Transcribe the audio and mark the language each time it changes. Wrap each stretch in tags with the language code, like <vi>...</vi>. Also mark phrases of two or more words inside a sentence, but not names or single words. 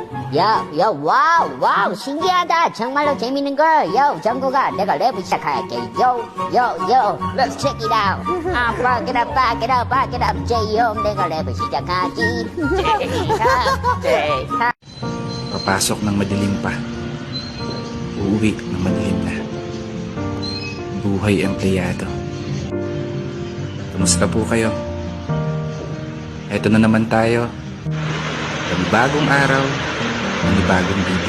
<ko>와우, 신기하다. 정말로 재밌는 걸. 정국아, 내가 랩을 시작할게.</ko> <en>Let's check it out. Back it up, J.O.</en> <ko>내가 랩을 시작하지.</ko> <tl>Papasok ng madilim pa. Uuwi ng madilim na. Buhay empleyado. Kamusta po kayo? Eto na naman tayo. Bagong araw, bagong video.</tl>